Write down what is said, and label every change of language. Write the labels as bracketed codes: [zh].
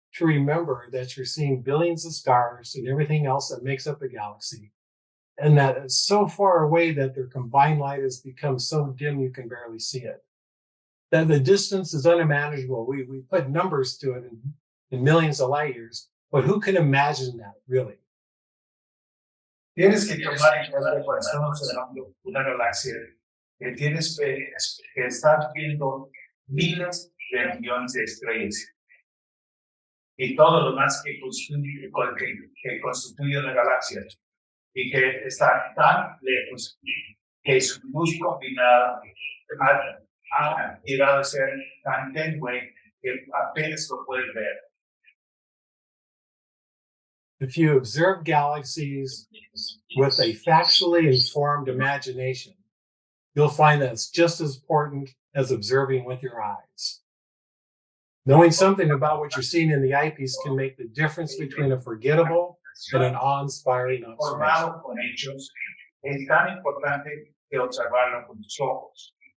[en] to remember that you're seeing billions of stars and everything else that makes up a galaxy, and that it's so far away that their combined light has become so dim you can barely see it. That the distance is unimaginable. We put numbers to it in millions of light years, but who can imagine that really? [es] Tienes que tomar en cuenta cuando estamos observando una galaxia que tienes que estar viendo miles de millones de estrellas y todo lo más que constituye la galaxia y que está tan lejos que su luz combinada ha llegado a ser tan tenue que apenas lo puedes ver. [en] If you observe galaxies with a factually informed imagination, you'll find that it's just as important as observing with your eyes. Knowing something about what you're seeing in the eyepiece can make the difference between a forgettable and an awe-inspiring observation. [es] Formado con hechos es tan importante que observarlo con tus ojos.